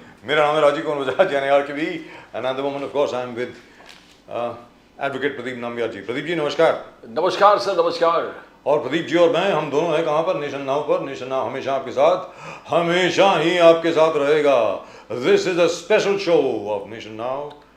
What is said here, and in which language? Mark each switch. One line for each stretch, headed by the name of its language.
Hindi: मेरा नाम है राजीव कुमार बजाज यानी RKB,
English: and at the moment, of course, I am with Advocate Pradeep Nambiar ji.
Hindi: प्रदीप जी नमस्कार. नमस्कार सर, नमस्कार. और प्रदीप जी और मैं हम दोनों हैं कहाँ पर? नेशन नाउ पर. नेशन नाउ हमेशा आपके साथ, हमेशा ही आपके साथ रहेगा.
English: This is a special show of Nation Now.